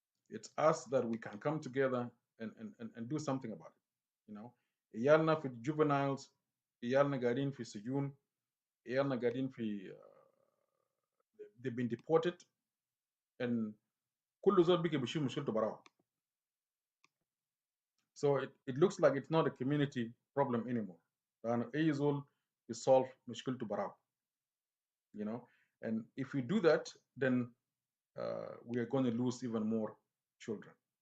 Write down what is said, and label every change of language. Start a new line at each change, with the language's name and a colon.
English: It's us that we can come together and do something about it.
Arabic: عيالنا في juveniles, عيالنا قاعدين في سجون, عيالنا قاعدين في
English: they've been deported,
Arabic: and كل زول بيجي بيشيل مشكلته براه.
English: So it looks like it's not a community problem anymore.
Arabic: لأن أي زول يsolve مشكلته براه.
English: And if we do that, then we are going to lose even more children.